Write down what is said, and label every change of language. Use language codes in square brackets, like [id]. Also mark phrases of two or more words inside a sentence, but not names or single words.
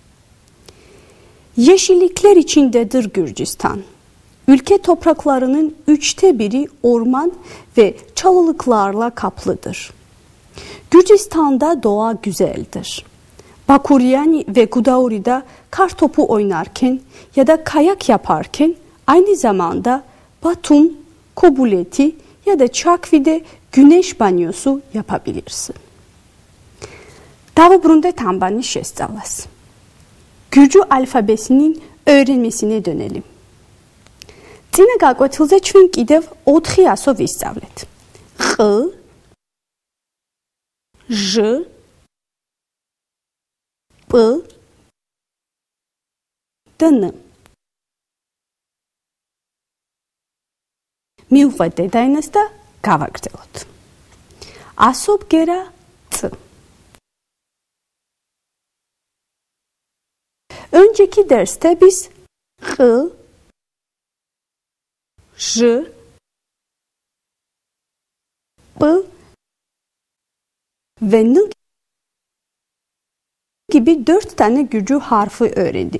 [tr] Yeşillikler içindedir Gürcistan. Ülke topraklarının 1/3 orman ve çalılıklarla kaplıdır. Gürcistan'da doğa güzeldir. Bakuryani ve Gudauri'da kartopu oynarken ya da kayak yaparken aynı zamanda Batum, Kobuleti ya da Çakvi'de güneş banyosu yapabilirsin. Davubrunde tambani şestallas. Gürcü alfabesinin öğrenmesine dönelim. [ka] Წინა გაკვეთილზე ჩვენ კიდევ 4 ასო ვისწავლეთ. ყ, ჟ, პ და ν. მივხვდეთ დედაენას და გავაგრძელოთ. ასო ბგერა წ. [tr] Önceki derste biz Q, J, P ve N gibi 4 tane Gürcü harfi öğrendik.